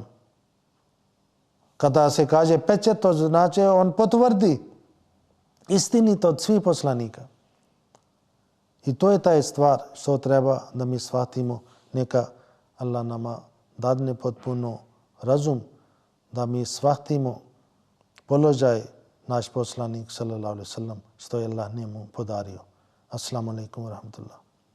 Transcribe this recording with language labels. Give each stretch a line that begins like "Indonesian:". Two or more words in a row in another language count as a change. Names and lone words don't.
Bosnian: Kada se kaže pečat, to znači on potvrdi istinito od svih poslanika. I to je taj stvar što treba da mi shvatimo. Neka Allah nama dadne potpuno razum da mi shvatimo položaj naš poslanik
Arabic: صلى الله عليه وسلم
Bosnian: što je Allah njemu podario.
Arabic: السلام عليكم ورحمة الله.